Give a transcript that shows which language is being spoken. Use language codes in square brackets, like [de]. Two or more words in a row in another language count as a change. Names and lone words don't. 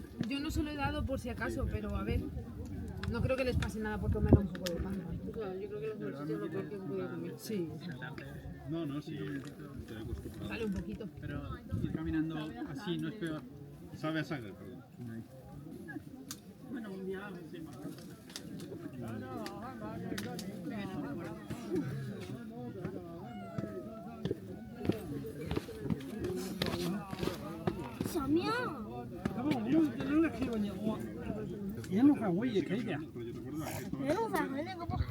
[es] Yo no se lo he dado por si acaso, pero a ver. No creo que les pase nada por comer un poco de pan. Claro, yo creo que los bolsillos lo peor que han podido comer. Sí. No, no, sí, estoy acostumbrado. Vale, un poquito. Pero ir caminando así no es peor. Sabe a sangre, perdón. Bueno, un día sí, más. [zh] 小喵。要不我们扔了可以吧？沿路返回也可以的呀。原路返回那个不好。